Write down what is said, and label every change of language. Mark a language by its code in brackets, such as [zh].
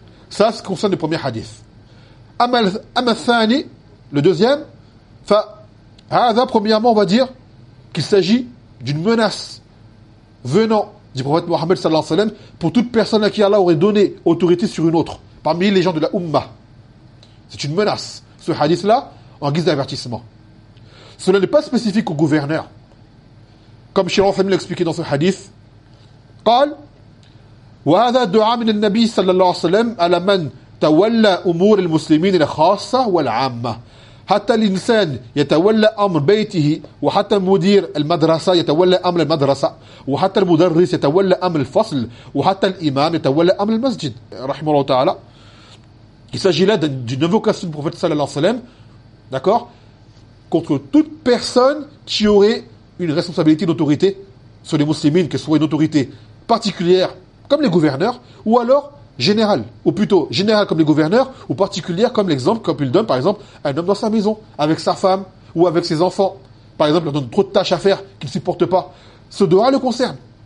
[fr] Ça, ce concerne le premier hadith. Amal-Thani, le deuxième, premièrement, on va dire qu'il s'agit d'une menace venant dit le prophète Mohammed sallallahu alayhi wa sallam, pour toute personne à qui Allah aurait donné autorité sur une autre, parmi les gens de la Ummah. C'est une menace, ce hadith-là, en guise d'avertissement. Cela n'est pas spécifique au gouverneur. Comme Cheikh Al-Fahmi l'a expliqué dans ce hadith, [ar] « قال وَهَذَا دُعَى مِنَ النَّبِيِّ صَلَّى اللَّهُ عَلَيْهِ وَسَلَّمَ عَلَى مَنْ تَوَلَّى أُمُورِ الْمُسْلِمِينَ الْخَاصَّةِ وَالْعَامَّةِ حَتَّى الْإِنسَانِ يَتَوَلَّى أَمْرَ بَيْتِهِ وَحَتَّى مُدِيرَ الْمَدْرَسَةِ يَتَوَلَّى أَمْرَ الْمَدْرَسَةِ وَحَتَّى الْمُدَرِّسَ يَتَوَلَّى أَمْرَ الْفَصْلِ وَحَتَّى الْإِمَامَ يَتَوَلَّى أَمْرَ الْمَسْجِدِ رَحِمَهُ اللَّهُ تَعَالَى. [fr] Il s'agit là d'une invocation du prophète sallallahu alayhi wa sallam, d'accord, contre toute personne qui aurait une responsabilité d'autorité sur les musulmans, que ce soit une autorité particulière comme les gouverneurs, ou alors générale, ou plutôt générale comme les gouverneurs, ou particulière comme l'exemple qu'il donne, par exemple, un homme dans sa maison, avec sa femme, ou avec ses enfants, par exemple, il donne trop de tâches à faire qu'il ne supporte pas, ce droit le concerne.